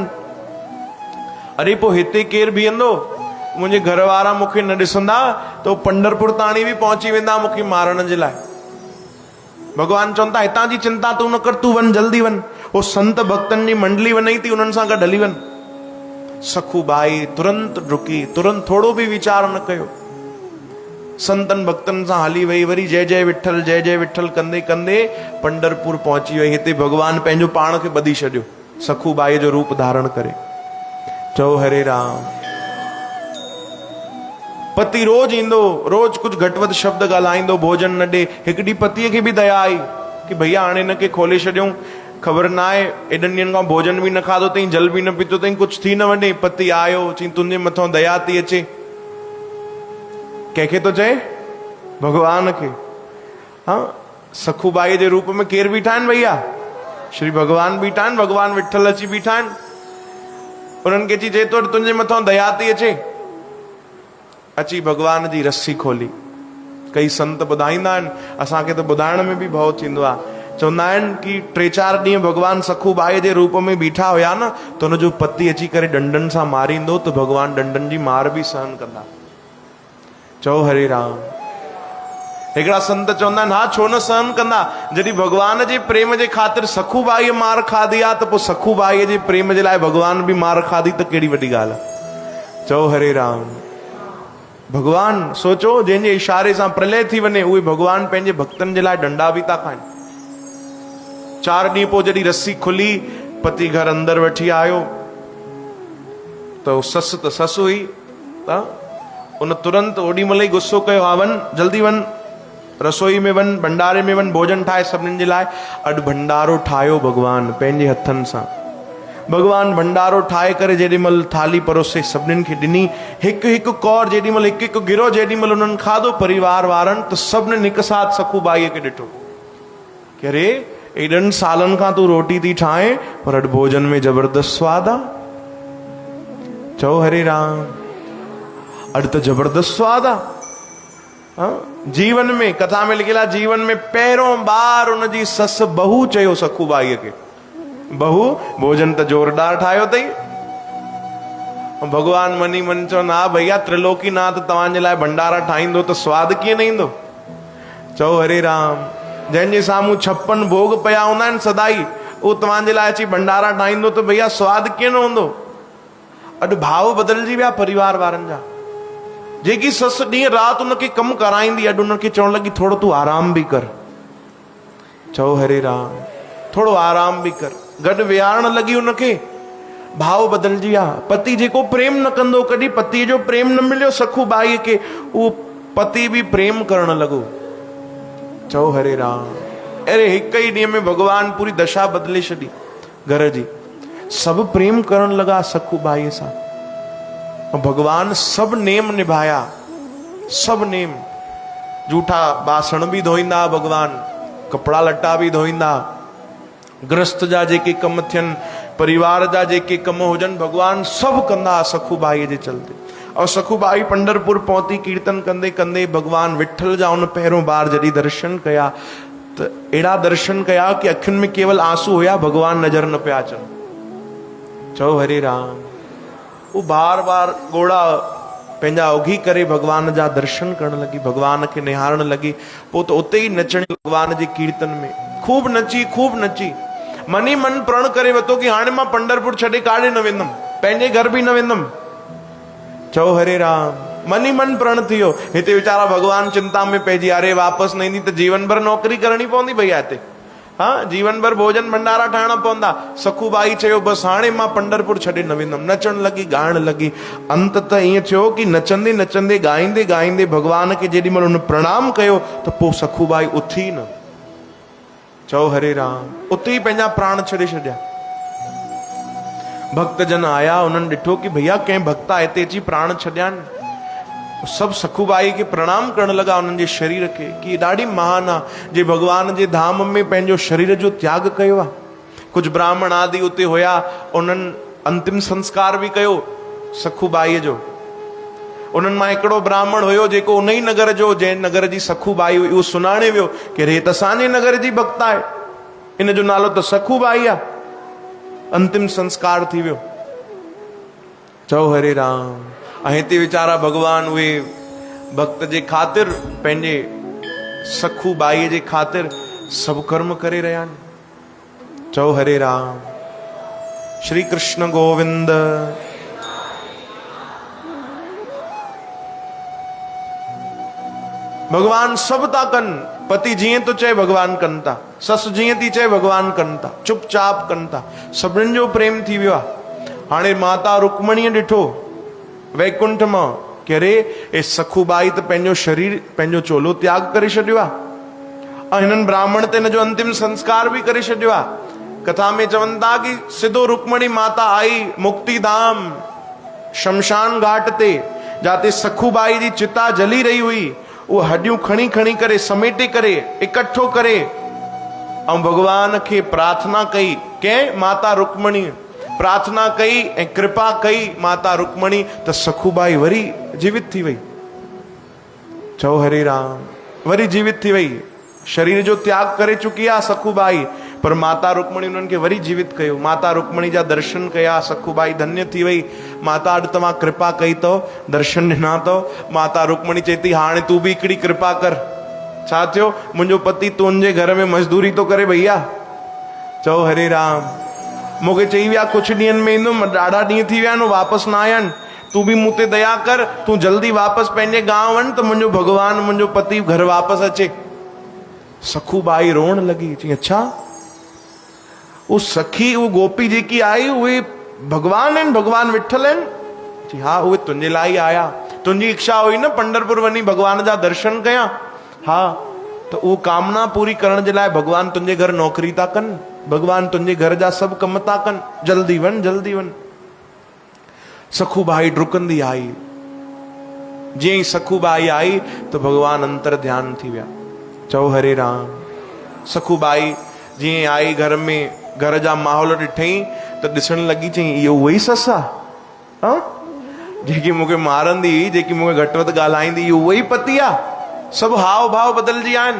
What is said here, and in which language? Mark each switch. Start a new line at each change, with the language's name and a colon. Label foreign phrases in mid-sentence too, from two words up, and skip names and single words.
Sindhi: अरे पोइ हिते केरु बीहंदो? मुंहिंजे घर वारा मूंखे न ॾिसंदा त पंढरपुर ताणी बि पहुची वेंदा मूंखे मारण जे लाइ। भगवान चवनि था हितां जी चिंता तूं न कर, तूं वञ, जल्दी वञ। उहो संत भक्तनि जी मंडली वञई थी, उन्हनि सां गॾु हली वञ। सखूबाई तुरंत डुकी, तुरंत थोरो बि वीचार न कयो, संतन भक्तन सां हली वई। वरी जय जय विठल, जय जय विठल कंदे कंदे पंढरपुर पहुची वई। हिते भगवान पंहिंजो पाण खे ॿधी छॾियो, सखूबाई जो रूप धारण करे। चओ हरे राम। पति रोज ईंदो, रोज कुछ घटि वधि शब्द ॻाल्हाईंदो, भोजन न ॾे। हिकु ॾींहुं पतीअ खे बि दया आई कि भैया हाणे हिनखे खोले छॾियूं, ख़बर न आहे एॾनि ॾींहंनि खां भोजन बि न खाधो अथई, जल बि न पीतो अथई, कुछ थी न वञे। पति आयो, चई तुंहिंजे मथां दया थी अचे। कंहिंखे थो चए? भगवान खे। हाँ, सखूबाई जे रूप में केरु बीठा आहिनि भैया? श्री भगवान बीठा आहिनि। भगवान विठल अची बीठा आहिनि। उन्हनि खे चई तो तुंहिंजे मथां दया थी अचे। अची भगवान जी रस्सी खोली। कई संत ॿुधाईंदा आहिनि, असांखे त ॿुधाइण में बि भउ थींदो आहे। चवंदा आहिनि कि 3-4 ॾींहं भगवान सखूबाई जे रूप में बीठा हुया न, त हुनजो पति अची करे डंडनि सां मारींदो त भगवान डंडनि जी मार बि सहन कंदा। चओ हरे राम। हिकिड़ा संत चवंदा आहिनि, हा छो न सहन कंदा, जॾहिं भगवान जे प्रेम जे ख़ातिर सखूबाई मार खाधी आहे, त पोइ सखूबाई जे प्रेम जे लाइ भगवान बि मार खाधी त कहिड़ी वॾी ॻाल्हि आहे। चओ हरे राम। भगवान सोचो, जंहिंजे इशारे सां प्रलय थी वञे, उहे भगवान पंहिंजे भक्तनि जे लाइ डंडा बि था खाइनि। 4 ॾींहं पोइ जॾहिं रस्सी खुली, पति घर अंदर वठी आयो त ससु त ससु हुई, त उन तुरंत ओॾी महिल ई गुस्सो कयो, हा वञ, जल्दी वञ, रसोई में वञ, भंडारे में वञ, भोजन ठाहे सभिनीनि जे लाइ। अॼु भंडारो ठाहियो भगवान पंहिंजे हथनि सां। भगवान भंडारो ठाहे करे जेॾी महिल थाली परोसे सभिनीनि खे ॾिनी, हिकु हिकु कौर जेॾी महिल, हिकु हिकु गिरो जेॾी महिल उन्हनि खाधो परिवार वारनि, त सभिनीनि हिकु साथ सखूबाईअ खे ॾिठो कि अरे एॾनि सालनि खां तूं रोटी थी ठाहे, पर अॼु भोजन में जबरदस्त स्वाद आहे। चओ हरे राम। अॼु त जबरदस्त स्वाद आहे। जीवन में, कथा में लिखियलु आहे, जीवन में पहिरियों बार उनजी ससु बहू चयो सखूबाईअ खे, बहू भोजन त जोरदार ठाहियो अथई। भगवान मनी मन चवंदा, हा भैया त्रिलोकीनाथ तव्हांजे लाइ भंडारा ठाहींदो त स्वाद कीअं न ईंदो। चओ हरे राम। जंहिंजे साम्हूं 56 भोग पिया हूंदा आहिनि सदाई, उहो तव्हांजे लाइ अची भंडारा ठाहींदो त भैया स्वाद कीअं न हूंदो। अॼु भाव बदिलजी विया परिवार वारनि जा। जेकी ससु ॾींहुं राति उनखे कमु कराईंदी, अॼु उनखे चवण लॻी थोरो तूं आराम बि कर। चओ हरे राम। थोरो आराम बि कर। गॾु विहारण लॻी उनखे, भाव बदिलजी विया। पति जेको प्रेम न कंदो, कॾहिं पतीअ जो प्रेम न मिलियो सखूबाईअ खे, उहो पति बि प्रेम करणु लॻो। चओ हरे राम। अरे हिकु ई ॾींहं में भगवान पूरी दशा बदिले छॾी घर जी। सभु प्रेम करणु लॻा सखूबाईअ सां। भगवान सब नेम निभाया, सब नेम। जूठा बासण भी धोईंदा भगवान, कपड़ा लट्टा भी धोईंदा, गृहस्थ जा जेके कम थियन, परिवार जा जेके कम हुजन, भगवान सब कंदा सखूबाई जे चलते। और सखूबाई पंढरपुर पहुती, कीर्तन कंदे कंदे भगवान विठल जा उन पहिरों बार जॾहिं दर्शन कया, तो अहिड़ा दर्शन कया कि अखियुनि में केवल आंसू हुया, भगवान नजर न पिया अचनि। चओ हरे राम। वो बार बार गोड़ा पंहिंजा उघी करे भगवान जा दर्शन करण लगी, भगवान के निहारण लगी। पो तो उते ही नचण भगवान जे कीर्तन में खूब नची, खूब नची। मनी मन प्रण करे वतो कि हाणे मां पंढरपुर छॾे काॾे न वेंदुमि, पंहिंजे घर भी न वेंदुमि। चओ हरे राम। मनी मन प्रण थियो। हिते वीचारा भगवान चिंता में पइजी, अरे वापस न ईंदी त जीवन भर नौकरी करणी पवंदी भैया हिते। हाँ, जीवन भर भोजन भंडारा ठाहिणा पवंदा। सखूबाई चयो बस हाणे मां पंढरपुर छॾे न वेंदुमि। नचण लगी, ॻाइण लगी। अंत त ईअं थियो कि नचंदे नचंदे, ॻाईंदे ॻाईंदे भगवान के जेॾी महिल हुन प्रणाम कयो त पोइ सखूबाई उथी न। चओ हरे राम। उते ही पंहिंजा प्राण छॾे छॾिया। भक्तजन आया, उन्हनि ॾिठो कि भैया कंहिं भक्ता हिते अची प्राण छॾिया आहिनि। सब सखूबाई के प्रणाम करण लगा, उन्हनि जे शरीर के, कि ॾाढी महान आहे जे भगवान जे धाम में पंहिंजो शरीर जो त्याग कयो आहे। कुछ ब्राह्मण आदि उते हुया, उन्हनि अंतिम संस्कार भी कयो सखूबाईअ जो। उन्हनि मां हिकिड़ो ब्राह्मण हुयो जेको उन ई नगर जो, जंहिं नगर जी सखूबाई हुई, उहो सुञाणे वियो कि हे त असांजे नगर जी भक्त आहे, इन जो नालो त सखूबाई आहे। अंतिम संस्कार थी वियो। चओ हरे राम। ऐं हिते वीचारा भगवान उहे भक्त जे ख़ातिर, पंहिंजे सखूबाईअ जे ख़ातिर सभु कर्म करे रहिया आहिनि। चओ हरे राम। श्री कृष्ण गोविंद। भगवान सभु था कनि। पति जीअं तो चए भगवान कनि था, ससु जीअं थी चए भगवान कनि था, चुपचाप कनि था। सभिनीनि जो प्रेम थी वियो आहे। हाणे माता रुक्मणीअ ॾिठो वैकुंठ मां कि अरे ए सखूबाई त पंहिंजो शरीर, पंहिंजो चोलो त्याग करे छॾियो आहे, ऐं हिननि ब्राह्मण ते हिन जो अंतिम संस्कार बि करे छॾियो आहे। कथा में चवनि था कि सिधो रुक्मणी माता आई मुक्तिधाम शमशान घाट ते, जाते सखूबाई जी चिता जली रही हुई। वो हड्डियूं खणी खणी करे, समेटे करे, इकट्ठो करे, ऐं भगवान खे प्रार्थना कई। कंहिं? माता रुक्मणी प्रार्थना कई ऐं कृपा कई माता रुक्मणी, त सखूबाई वरी जीवित थी वई। चओ हरे राम। वरी जीवित थी वई। शरीर जो त्याग करे चुकी आहे सखूबाई, पर माता रुक्मणी उन्हनि खे वरी जीवित कयो। माता रुक्मणी जा दर्शन कया, सखूबाई धन्य थी वई। माता अॼु तव्हां कृपा कई अथव, दर्शन ॾिना अथव। माता रुक्मणी चए थी हाणे तूं बि हिकिड़ी कृपा कर। छा थियो? मुंहिंजो पति तुंहिंजे घर में मज़दूरी तो करे भैया। चओ हरे राम। मूंखे चई विया कुझु ॾींहंनि में ईंदुमि, ॾाढा ॾींहं थी विया आहिनि, वापसि न आया आहिनि। तूं बि मूं ते दया कर, तूं जल्दी वापसि पंहिंजे गांव वञ त मुंहिंजो भगवान, मुंहिंजो पति घर वापसि अचे। सखूबाई रोअण लॻी। चई अच्छा, वो सखी, वो गोपी जेकी आई उहे भगवान आहिनि, भगवान विठल आहिनि? चई हा, उहे तुंहिंजे लाइ आया। तुंहिंजी इच्छा हुई न पंढरपुर वञी भगवान जा दर्शन कयां? हा, त उहो कामना पूरी करण जे लाइ भगवान तुंहिंजे घर नौकरी था कनि, भगवान तुंहिंजे घर जा सभु कम था कनि। जल्दी वञ, जल्दी वञ। सखूबाई डुकंदी आई। जीअं ई सखूबाई आई त भगवान अंतर ध्यान थी विया। चओ हरे राम। सखूबाई जीअं आई घर में, घर जा माहौल ॾिठई त ॾिसण लॻी। चई इहो उहा ई ससु आहे जेकी मूंखे मारंदी, जेकी मूंखे घटि वधि ॻाल्हाईंदी, इहो उहा ई पति आहे? सभु हाव भाव बदिलजी विया आहिनि।